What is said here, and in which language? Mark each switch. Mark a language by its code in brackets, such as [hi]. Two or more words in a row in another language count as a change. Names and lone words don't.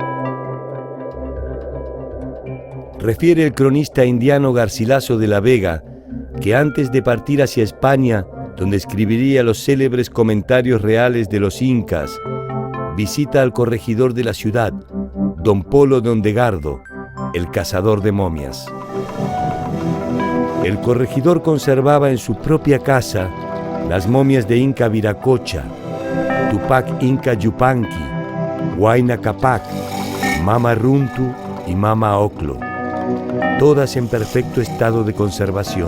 [es] Refiere el cronista indiano Garcilaso de la Vega que antes de partir hacia España, donde escribiría los célebres comentarios reales de los incas, visita al corregidor de la ciudad, don Polo de Ondegardo, el cazador de momias. El corregidor conservaba en su propia casa las momias de Inca Viracocha, Tupac Inca Yupanqui, Huayna Capac, Mama Runtu y Mama Oclo, todas en perfecto estado de conservación.